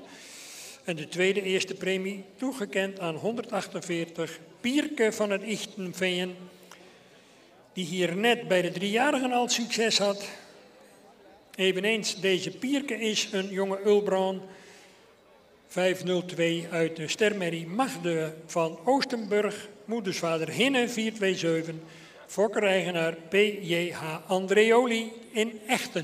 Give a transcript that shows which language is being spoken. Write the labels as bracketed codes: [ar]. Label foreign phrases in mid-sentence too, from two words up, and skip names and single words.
[nl] En de tweede eerste premie toegekend aan 148 Pierke van het Ichtenveen, die hier net bij de 3-jarigen al succes had. Eveneens, deze Pierke is een jonge Ulbron 502 uit de stermerrie Magde van Oostenburg, moedersvader Hinne 427, fokkereigenaar P.J.H. Andreoli in Echten.